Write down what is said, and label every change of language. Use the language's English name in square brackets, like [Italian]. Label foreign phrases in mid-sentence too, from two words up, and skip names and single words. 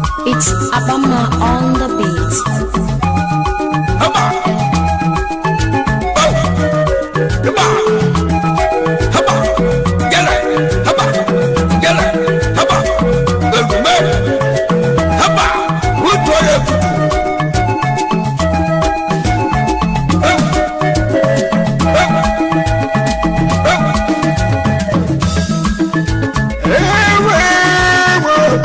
[English] It's Abama on the beat. Haba! Oh! Haba! Haba! Gele! Haba! Gele! Haba! [Igbo] Emume! Haba! Uto ya kutu! Ewu! Ewu! Ewu! Ewe! Ewe! Ewe!